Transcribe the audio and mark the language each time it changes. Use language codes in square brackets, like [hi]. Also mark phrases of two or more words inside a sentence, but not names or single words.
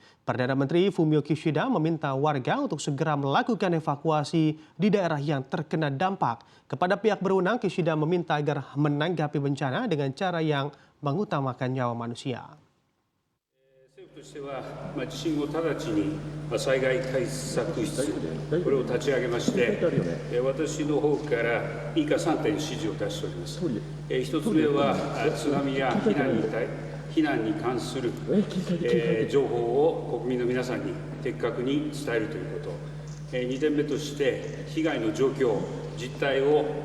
[id] Perdana Menteri Fumio Kishida meminta warga untuk segera melakukan evakuasi di daerah yang terkena dampak. Kepada pihak berwenang, Kishida meminta agar menanggapi bencana dengan cara yang mengutamakan nyawa manusia. [ja] としては、地震後直ちに災害対策室、これを立ち上げまして、私の方から以下3点指示を出しております。1つ目は、津波や避難に関する情報を国民の皆さんに的確に伝えるということ、2点目として、被害の状況、実態を